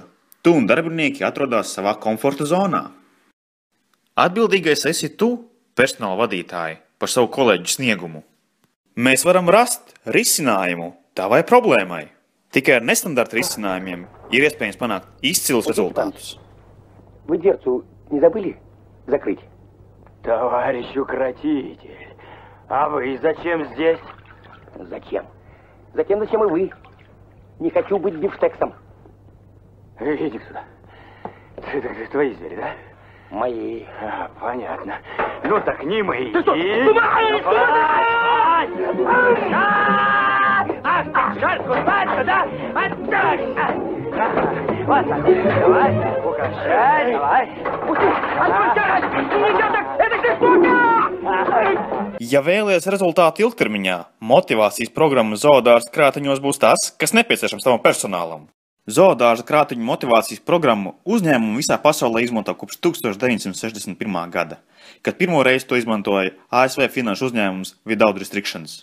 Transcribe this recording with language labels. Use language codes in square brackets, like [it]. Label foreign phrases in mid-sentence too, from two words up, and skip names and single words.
[lv] Tu un darbinieki atrodas savā komforta zonā. Atbildīgais esi tu, personāla vadītāji, par savu kolēģu sniegumu. Mēs varam rast risinājumu tavai problēmai. Tikai ar nestandarta risinājumiem ir iespējams panākt izcilus результатус. [ru] Вы дверцу не забыли закрыть? Товарищ укротитель, а вы зачем здесь? Зачем? Зачем и вы? Не хочу быть бифштексом. Иди сюда. Твои звери, да? Мои. Понятно. Ну так не мои. Ты что? Ах ты, шарку, батька, да? Отдай! Вот так. Давай, укачай, давай. Отпускай! Идиоток! Это же штука! [lv] Ja vēlies rezultātu ilgtermiņā, motivācijas programma zoodārza krātiņos būs tas, kas nepieciešams tavam personālam. Zoodārza krātiņu motivācijas programmu uzņēmumu visā pasaulē izmanto kopš 1961. gada, kad pirmo reizi to izmantoja ASV finanšu uzņēmums Without Restrictions.